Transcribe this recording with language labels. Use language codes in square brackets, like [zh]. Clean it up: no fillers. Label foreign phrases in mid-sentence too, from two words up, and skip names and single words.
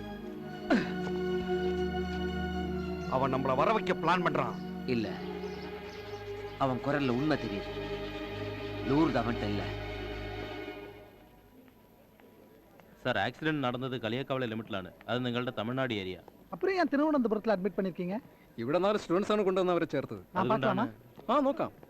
[ta] அவன் நம்மள வர வைக்க பிளான் பண்றான். இல்ல, அவன் குரல்ல உண்மை தெரியுது. லூர்து அவன்கிட்ட இல்ல. சார், ஆக்சிடென்ட் நடந்தது களியக்காவலை லிமிட்லான்னு. [ml] அது നിങ്ങളുടെ തമിഴ്നാട് ഏരിയ. [ta] அப்புறம் ஏன் திருவனந்தபுரத்துல அட்மிட் பண்ணிருக்கீங்க? [ml] ഇവിടെ 4 സ്റ്റുഡൻസ് ആണ് കൊണ്ടുവന്നവരെ ചേർത്തത്. [ta] நான் பார்க்கலாமா? [ml] നോക്കാം.